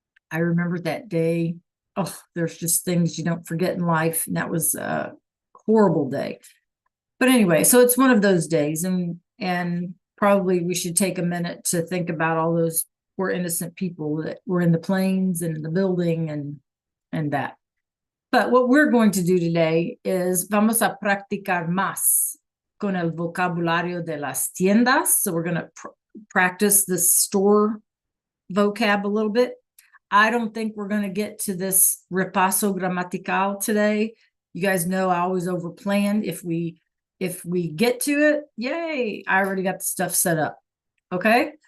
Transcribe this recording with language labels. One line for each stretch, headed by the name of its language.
English: I remember that day. Oh, there's just things you don't forget in life. And that was a horrible day. But anyway, so it's one of those days, and probably we should take a minute to think about all those poor innocent people that were in the planes and in the building and that. But what we're going to do today is
Spanish: vamos a practicar más con el vocabulario de las tiendas.
English: So we're going to practice the store vocab a little bit. I don't think we're going to get to this repaso gramatical today. You guys know I always overplan. If we get to it, yay, I already got the stuff set up. Okay?